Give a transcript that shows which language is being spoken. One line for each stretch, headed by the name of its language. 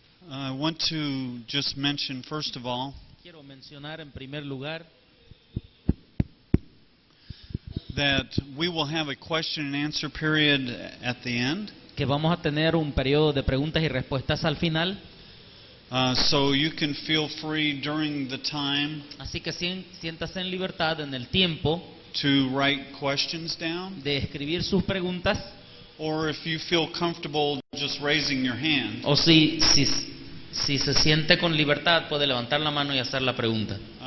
English: I want to just mention, first of all,
Spanish: Quiero mencionar en primer lugar
English: that we will have a question and answer period at the end.
Spanish: que vamos a tener un periodo de preguntas y respuestas al final,
English: So you can feel free during the time
Spanish: así que siéntase en libertad en el tiempo
English: to write questions down,
Spanish: de escribir sus preguntas,
English: or if you feel comfortable just raising your hand,
Spanish: o si se siente con libertad puede levantar la mano y hacer la pregunta.